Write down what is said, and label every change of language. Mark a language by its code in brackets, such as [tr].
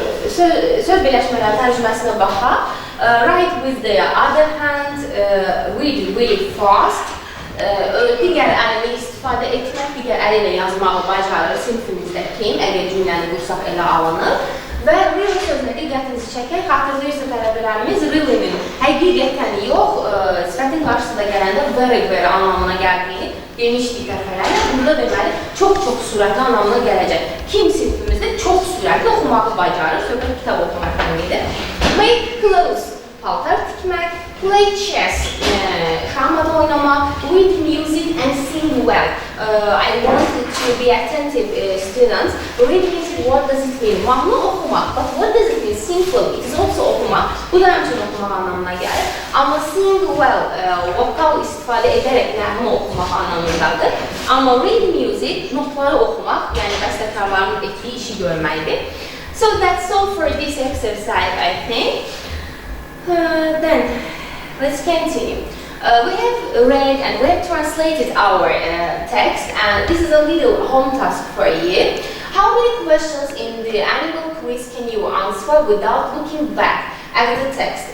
[az] Söz birləşmələri tərcüməsinə baxaq. [en] Write with the other hand, read really fast. [az] Digər əlini istifadə etmək, digər əli ilə yazmağı bacarır sinifimizdə kim, əgər cümləni qursaq elə alınır. Və really sözünə diqqətinizi çəkək, xatırlayırsa tələbələrimiz really'nin həqiqətən yox, sifətin qarşısında gələndə very anlamına gəldiyini demişdik dəfələrlə. Burada deməli, çox sürətli anlamına gələcək. Kim sinifimizdə çox sürətli oxumağı bacarır, söhbət kitab oxumaq deməkdir. [en] Make clothes, [az] paltar tikmək, [en] play chess, [az] şahmat oynamaq, [en] read music and sing well. I wanted to be attentive students. Read music, what does it mean? [az] Mahnı oxumaq, [en] but what does it mean? Simple, it is also oxumaq. [az] Bu da həmçinin oxumaq anlamına gəlir. Amma sing well, vokal istifadə edərək nəğmə oxumaq anlamındadır. Amma read music, notları oxumaq, yəni bəstəkarların etdiyi işi görməkdir. [en] So that's all for this exercise, I think. Then, let's continue. We have read and we have translated our text, and this is a little home task for you. How many questions in the animal quiz can you answer without looking back at the text?